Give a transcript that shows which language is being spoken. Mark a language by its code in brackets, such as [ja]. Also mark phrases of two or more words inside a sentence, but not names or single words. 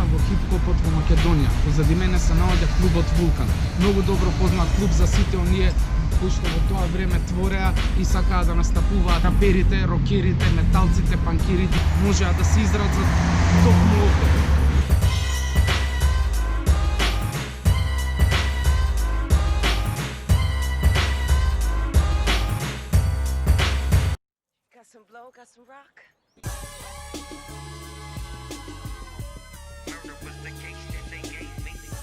[mk] хип-хопот во Македонија. Позади мене се наоѓа клубот Вулкан. Многу добро познат клуб за сите оние кои што во тоа време твореа и сакаа да настапуваат раперите, рокерите, металците, панкирите, можеа да се изразат токму овде. [en] Got some blow, got some rock. Murder was the case that they gave me.